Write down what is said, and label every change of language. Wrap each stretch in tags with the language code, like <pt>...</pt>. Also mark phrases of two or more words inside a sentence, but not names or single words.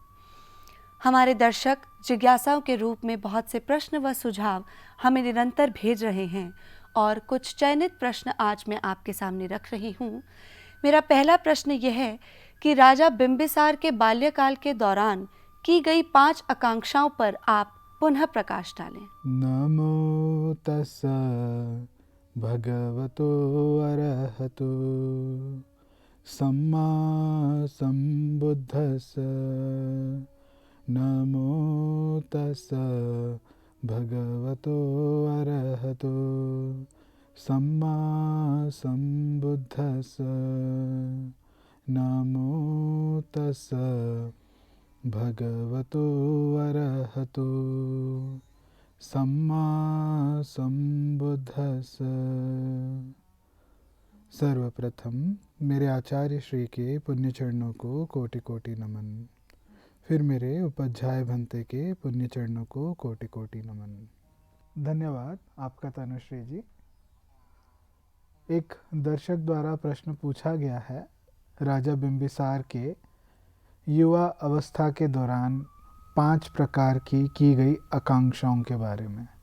<hi>हमारे दर्शक जिज्ञासाओं के रूप में बहुत से प्रश्न व सुझाव हमें निरंतर भेज रहे हैं, और कुछ चयनित प्रश्न आज मैं आपके सामने रख रही हूँ। मेरा पहला प्रश्न यह है कि राजा बिंबिसार के बाल्यकाल के दौरान की गई 5 आकांक्षाओं पर आप पुनः प्रकाश डालें।</hi> <pi>नमो तस्सा भगवतो अरहतो सम्मा सम्बुद्धस्सा। नमो तस्सा भगवतो अरहतो सम्मा सम्बुद्धस्सा। नमो तस्सा भगवतो अरहतो सम्मा सम्बुद्धस्सा।</pi> <hi>सर्वप्रथम मेरे आचार्य श्री के पुण्य चरणों को कोटि कोटि नमन। फिर मेरे उपाध्याय भंते के पुण्य चरणों को कोटि कोटि नमन। धन्यवाद आपका तनुश्री जी। एक दर्शक द्वारा प्रश्न पूछा गया है राजा बिंबिसार के युवा अवस्था के दौरान 5 प्रकार की गई आकांक्षाओं के बारे में।</hi>